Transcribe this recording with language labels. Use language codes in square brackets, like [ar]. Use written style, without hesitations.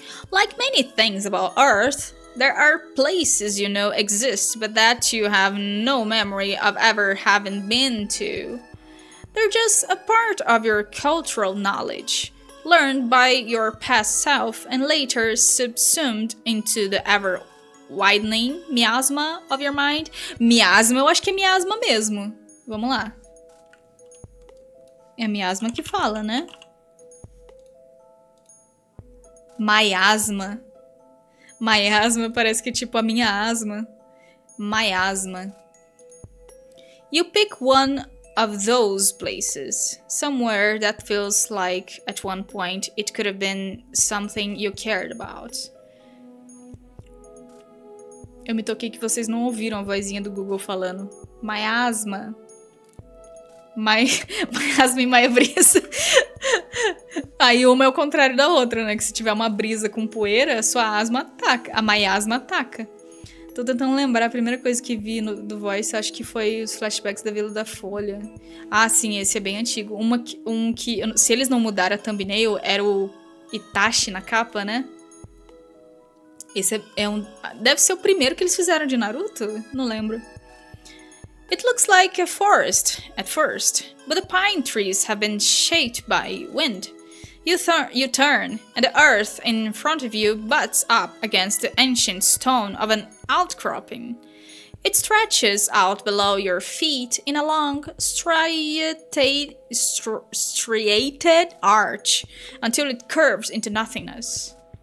[en] Like many things about Earth, there are places you know exist, but that you have no memory of ever having been to. They're just a part of your cultural knowledge, learned by your past self and later subsumed into the ever-widening miasma of your mind. [pt] Miasma, eu acho que é miasma mesmo. Vamos lá. É a miasma que fala, né? Miasma. Miasma parece que é tipo a minha asma. Miasma. [en] You pick one of those places. Somewhere that feels like at one point it could have been something you cared about. [pt] Eu me toquei que vocês não ouviram a vozinha do Google falando. Miasma. Miasma e Maia Brisa. Aí uma é o contrário da outra, né? Que se tiver uma brisa com poeira, sua asma ataca. A miasma ataca. Tô tentando lembrar, a primeira coisa que vi do Voice, acho que foi os flashbacks da Vila da Folha. Ah, sim, esse é bem antigo. Se eles não mudaram a thumbnail, era o Itachi na capa, né? Esse deve ser o primeiro que eles fizeram de Naruto? Não lembro. [en] It looks like a forest at first, but the pine trees have been shaped by wind. You turn, and the earth in front of you butts up against the ancient stone of an outcropping. It stretches out below your feet in a long, striated arch until it curves into nothingness.